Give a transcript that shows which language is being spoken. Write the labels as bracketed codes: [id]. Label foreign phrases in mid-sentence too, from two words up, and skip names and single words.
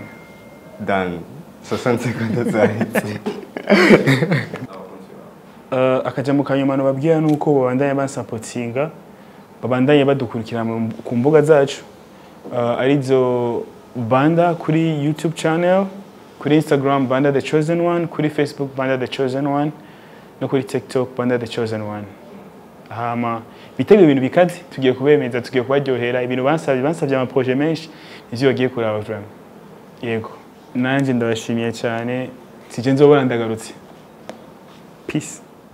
[rn] Dan 60 secondes zahitse. Akajambo kanyuma babwira nuko babandanye bansapotinga, babandanye badukurikira ku mbuga zacu, arizo Banda kuri YouTube channel, kuri Instagram Banda The Chosen One, kuri Facebook Banda The Chosen One, no kuri TikTok Banda The Chosen One. Hama bitege ibintu bikaze, tugiye kubemeza, tugiye kubaryohera ibintu bansavye ama projet menshi ivyo bagiye kuraba vraiment. Yego nanje ndabashimiye cyane, sije nzobora ndagarutse. Peace.